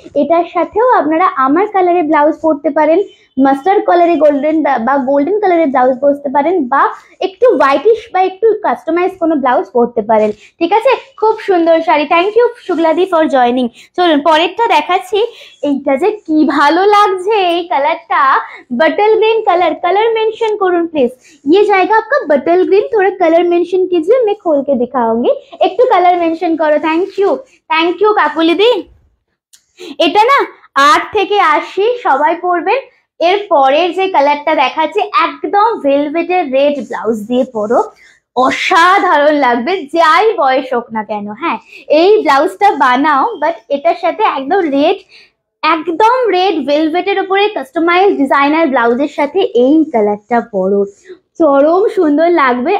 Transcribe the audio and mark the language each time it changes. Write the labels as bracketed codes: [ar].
[bn] এটার সাথেও আপনারা আমার কালারে ব্লাউজ পরতে পারেন, মাস্টার্ড কালারে গোল্ডেন বা গোল্ডেন কালারের ব্লাউজ পরতে পারেন, বা একটু হোয়াইটিশ বা একটু কাস্টমাইজ কোনো ব্লাউজ পরতে পারেন, ঠিক আছে। খুব সুন্দর sari, thank you শুক্লাদি for joining. চলুন পরেরটা দেখাচ্ছি। এইটা যে কি ভালো লাগছে এই কালারটা, बटल ग्रीन कलर, [hi] कलर मेंशन करूँ प्लीज। ये जाएगा आपका बटल ग्रीन, थोड़ा कलर मेंशन कीजिए, मैं खोल के दिखाऊंगी। एक तो कलर मेंशन करो, थैंक यू काकुली दी। [bn] এটা না 8 থেকে 80 সবাই পরবেন। এর পরের যে কালারটা দেখাচ্ছি, একদম ভেলভেটের রেড ব্লাউজ দিয়ে পরো, অসাধারণ লাগবে যাই বয়স হোক না কেন। হ্যাঁ, এই ব্লাউজটা বানাও, বাট এটার সাথে একদম রেড ভেলভেটের উপরে কাস্টমাইজ ডিজাইনার ব্লাউজের সাথে এই কালারটা পরো, চরম সুন্দর লাগবে।